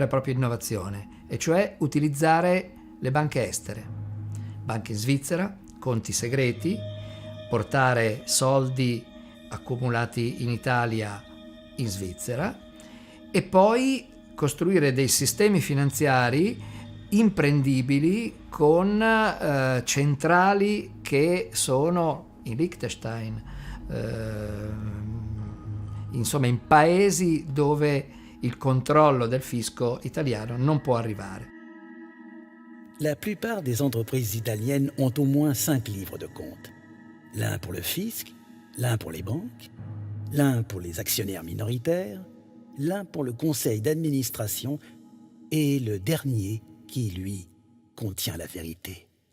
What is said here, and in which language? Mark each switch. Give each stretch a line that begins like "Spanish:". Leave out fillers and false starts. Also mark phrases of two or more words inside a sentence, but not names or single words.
Italian: e propria innovazione, e cioè utilizzare le banche estere, banche in Svizzera, conti segreti, portare soldi accumulati in Italia in Svizzera e poi costruire dei sistemi finanziari imprendibili con centrali che sono in Liechtenstein, insomma in paesi dove il controllo del fisco italiano non può arrivare.
French: La plupart des entreprises italiennes ont au moins 5 livres de compte. L'un pour le fisc, l'un pour les banques, l'un pour les actionnaires minoritaires, l'un pour le conseil d'administration et le dernier qui, lui, contient la vérité.